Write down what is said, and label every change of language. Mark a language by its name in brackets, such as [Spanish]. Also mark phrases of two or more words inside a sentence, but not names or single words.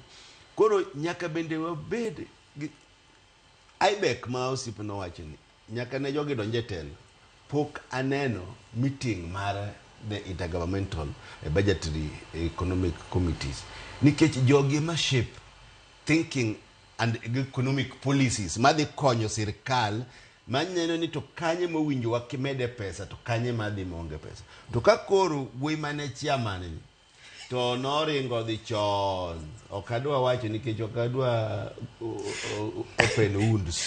[Luo (Kenya and Tanzania)] Koro nyaka bende wabed Ibek ma osipno wacho ni nyaka ne jogi donje telo. Pok aneno meeting mar [English] the intergovernmental budgetary economic committees [Luo (Kenya and Tanzania)] nikech jogi ma [English] shape thinking and economic policies [Luo (Kenya and Tanzania)] madhi konyo sirkal maneno ni to kanye mowinjo wakimede pesa to kanye madhi monge pesa. To ka koro wuoyi mane chairman ni to noringo dhi chon, ok adwa wacho nikech ok adwa [English] open wounds.